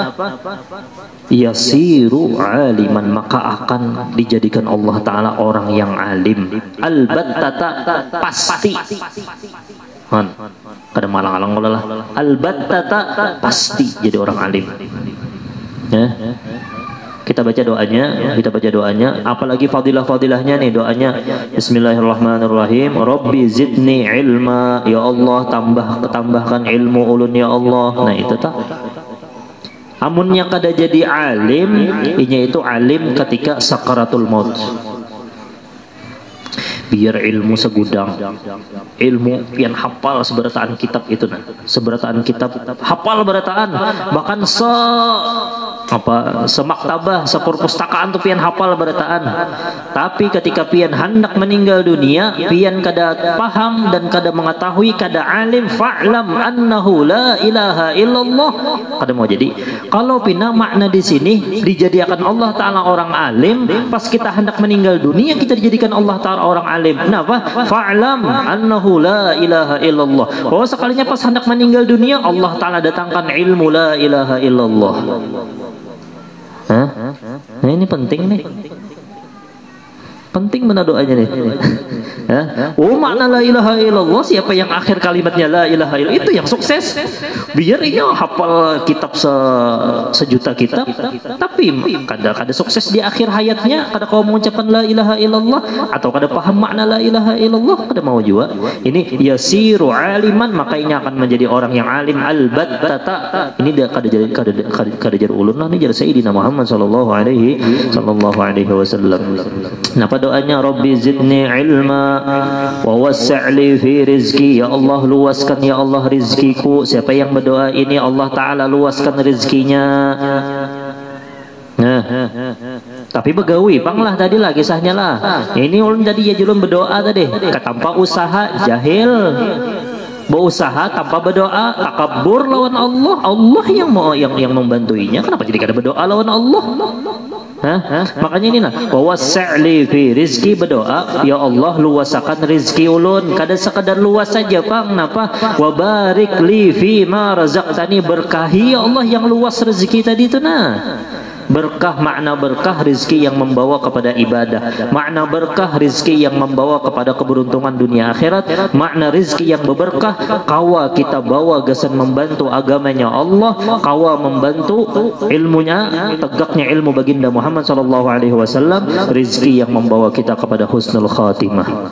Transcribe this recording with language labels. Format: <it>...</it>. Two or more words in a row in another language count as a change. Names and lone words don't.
<ar>يصير عالما,</ar> <bjn>maka akan dijadikan Allah Ta'ala orang yang alim, albattata, pasti, kada malang-alang lah, albattata, pasti jadi orang alim. Ya.</bjn> <id>Kita baca doanya, apalagi fadilah-fadilahnya nih doanya.</id> <ar>بسم الله الرحمن الرحيم. رب زدني علما,</ar> <bjn>ya Allah tambahkan ilmu ulun ya Allah. Nah itu tak. Amunnya kada jadi alim, inya itu alim ketika sakaratul maut. Biar ilmu segudang, ilmu pian hafal seberataan kitab itu, nah seberataan kitab hafal berataan, bahkan semaktabah, seperpustakaan tuh pian hafal berataan. Tapi ketika pian hendak meninggal dunia, pian kada paham dan kada mengetahui, kada alim,</bjn> <ar>فاعلم أنه لا إله إلا الله,</ar> <bjn>kada mau jadi.</bjn> <id>Kalau pina makna di sini dijadikan Allah Ta'ala orang alim, pas kita hendak meninggal dunia kita dijadikan Allah Ta'ala orang alim. Kenapa?</id> <ar>فاعلم أنه لا إله إلا الله.</ar> <id>Oh, sekalinya pas hendak meninggal dunia Allah Ta'ala datangkan ilmu</id> <ar>لا إله إلا الله.</ar> <id>Hah? Nah ini penting nih. Penting benar doanya nih. Oh, makna</id> <ar>لا إله إلا الله,</ar> <id>siapa yang akhir kalimatnya</id> <ar>لا إله إلا الله</ar> <id>itu yang sukses.</id> <bjn>Biar ia hafal kitab sejuta kitab, tapi kada sukses di akhir hayatnya, kada kau mengucapkan</bjn> <ar>لا إله إلا الله,</ar> <bjn>atau kada paham makna</bjn> <ar>لا إله إلا الله,</ar> <bjn>kada mau juga.</bjn> <id>Ini</id> <ar>يصير عالما,</ar> <id>maka ini akan menjadi orang yang alim, albattata.</id> <bjn>Ini dia kada jadi ulun lah, ini jadi Sayyidina Muhammad sallallahu alaihi wasallam. Napa doanya?</bjn> <ar>رب زدني علما ووسع لي في رزقي,</ar> <id>ya Allah luaskan ya Allah rizkiku. Siapa yang berdoa ini Allah Ta'ala luaskan rizkinya.</id> <bjn>Nah, tapi begawi panglah tadi lah kisahnya lah. Ini ulun tadi ya julun berdoa tadi, tanpa usaha, jahil berusaha tanpa berdoa, takabur lawan Allah. Allah yang membantuinya, kenapa jadi kada berdoa lawan Allah? Makanya ini nah,</bjn> <ar>ووسع لي في رزقي,</ar> <bjn>berdoa ya Allah luasakan rizki ulun, kada sekadar luas saja pang, napa?</bjn> <ar>وبارك لي فيما رزقتني,</ar> <bjn>berkahi ya Allah yang luas rezeki tadi itu nah. Berkah, makna berkah rizki yang membawa kepada ibadah, makna berkah rizki yang membawa kepada keberuntungan dunia akhirat, makna rizki yang berberkah kawa kita bawa gasan membantu agamanya Allah, kawa membantu ilmunya, tegaknya ilmu baginda Muhammad sallallahu alaihi wasallam,</bjn> <id>rizki yang membawa kita kepada</id> <ar>حسن الخاتمة.</ar>